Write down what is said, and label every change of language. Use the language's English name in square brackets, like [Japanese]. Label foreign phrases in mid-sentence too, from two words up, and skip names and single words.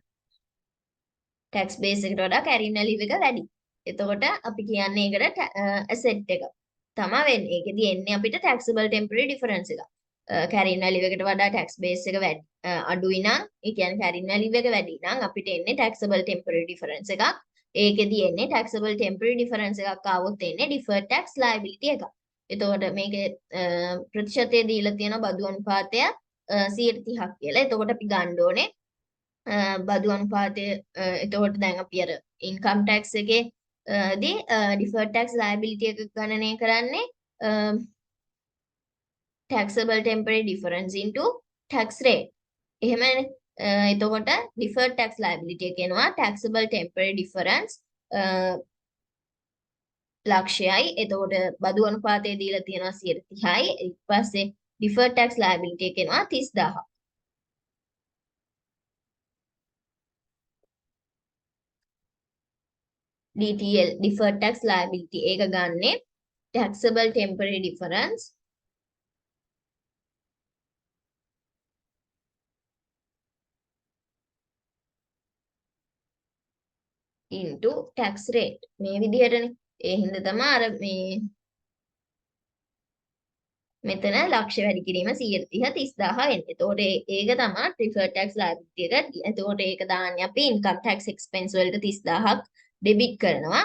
[English] tax base [Sinhala] එකට වඩා [English] carrying value [Sinhala] එක වැඩි. එතකොට අපි කියන්නේ ඒකට asset එක තමයි වෙන්නේ. ඒකෙදි එන්නේ අපිට [English] taxable temporary difference [Sinhala] එක. [English] carrying value [Sinhala] එකට වඩා [English] tax base [Sinhala] එක වැඩි අඩුයි නම් ඒ කියන්නේ [English] carrying value [Sinhala] එක වැඩි නම් අපිට එන්නේ [English] taxable temporary difference [Sinhala] එකක්. ඒකෙදි එන්නේ [English] taxable temporary difference [Sinhala] එකක් ආවොත් එන්නේ [English] deferred tax liability [Sinhala] එකක්. එතකොට මේකේ ප්‍රතිශතය දීලා තියෙන බදු අනුපාතය 130ක් කියලා. එතකොට අපි ගන්න ඕනේ බදු අනුපාතය එතකොට දැන් අපි අර [English] income tax [Sinhala] එකේ දී [English] deferred tax liability [Sinhala] එක ගණනය කරන්නේ [English] taxable temporary difference into tax rate. [Sinhala] එහෙමනේ. එතකොට [English] deferred tax liability [Sinhala] එක එනවා [English] taxable temporary difference [Sinhala] ලක්ෂයයි. එතකොට බදු අනුපාතය දීලා තියෙනවා 130යි. ඊට පස්සේ [English] deferred tax liability [Sinhala] එක එනවා 30000ක්. [English] DTL deferred tax liability [Sinhala] ඒක ගන්නේ [English] taxable temporary difference into tax rate. [Sinhala] මේ විදිහටනේ. ඒ හින්දා තමයි අර මේ මෙතන ලක්ෂ වැඩි කිරීම 130 30000 එන්නේ. එතකොට ඒක තමයි [English] deferred tax liability [Sinhala] එක. එතකොට ඒක දාන්නේ අපි [English] income tax expense [Sinhala] වලට 30000ක් debit කරනවා.